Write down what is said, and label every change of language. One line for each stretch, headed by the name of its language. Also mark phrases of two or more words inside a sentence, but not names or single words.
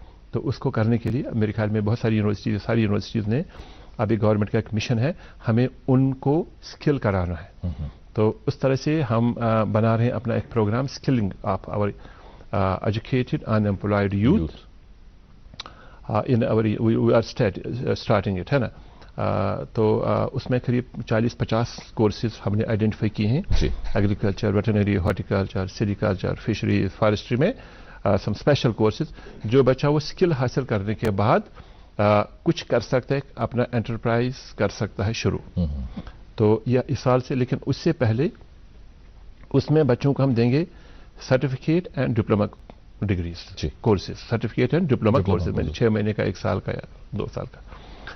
Urdu: تو اس کو کرنے کے لیے میرے خیال میں بہت ساری یونیورسٹیز نے ابھی گورنمنٹ کا ایک مشن ہے, ہمیں ان کو اسکل کرانا ہے. تو اس طرح سے ہم بنا رہے ہیں اپنا ایک پروگرام
English: skilling of our educated unemployed youth in our we are starting it,
Urdu: ہے نا. تو اس میں قریب 40-50 کورسز ہم نے آئیڈینٹیفائی کیے ہیں.
English: agriculture, veterinary, horticulture, sericulture, fisheries,
Urdu: فارسٹری میں
English: some special courses,
Urdu: جو بچہ وہ اسکل حاصل کرنے کے بعد کچھ کر سکتا ہے, اپنا انٹرپرائز کر سکتا ہے شروع. تو یہ اس سال سے, لیکن اس سے پہلے اس میں بچوں کو ہم دیں گے
English: certificate and diploma degrees courses, certificate and diploma courses
Urdu: میں 6 مہینے کا, 1 سال کا یا 2 سال کا.